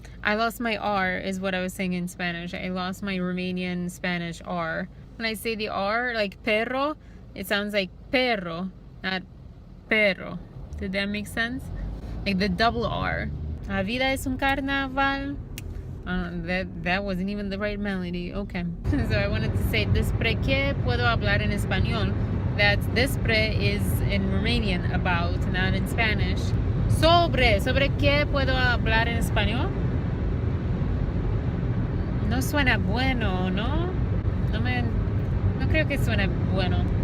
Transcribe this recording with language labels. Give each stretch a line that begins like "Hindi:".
English: I lost my R is what I was saying in Spanish. I lost my Romanian Spanish R. When I say the R, like perro, it sounds like perro, not perro. Did that make sense? Like the double R.
Spanish: La vida es un carnaval.
English: That wasn't even the right melody. Okay. So I wanted to say despre
Spanish: qué puedo hablar en español.
English: That despre is in Romanian, about, not in Spanish.
Spanish: Sobre qué puedo hablar en español. No suena bueno, ¿no? No creo que suena bueno.